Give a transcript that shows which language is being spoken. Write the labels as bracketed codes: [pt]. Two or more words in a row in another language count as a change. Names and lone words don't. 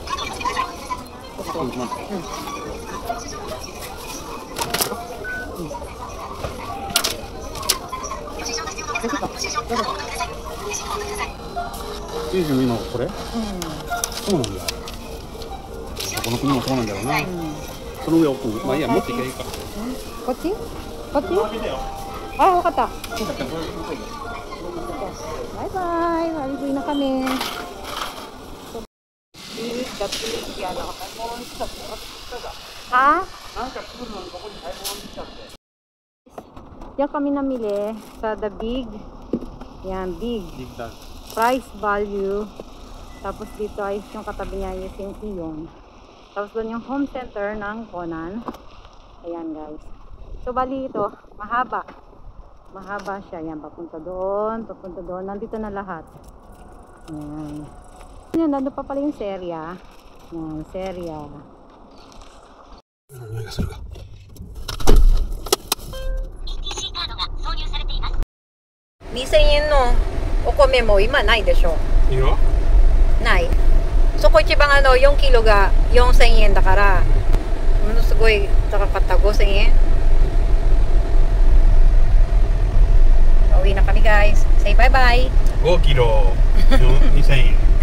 [ja] 92 のこれ？そうなんだ。この国もそうなんだろうな。その上奥、まあいいや、持っていけばいいか。こっち？あ、わかった。バイバイ. [tl] Maligoy na kami. Ha? Diyan kami namili sa The Big. Yan, Big. [en] Price value. [tl] Tapos dito ay yung katabi niya yung St. Leon. Tapos doon yung home center ng Conan. Ayan guys. So, bali ito, mahaba. Mahaba siya. Yan, papunta doon, papunta doon. Nandito na lahat. Yan. Yan, nandun pa pala yung serya. Yan, serya. [ja] 何がするか。 ETC カードが挿入されています。 2000円のお米も今ないでしょ。いいよ。ない。そこ一番4キロが4000円だから、ものすごい高かった5000 円。 [tl] Uwi na kami guys. [en] Say bye bye. [ja] 5キロ2000円。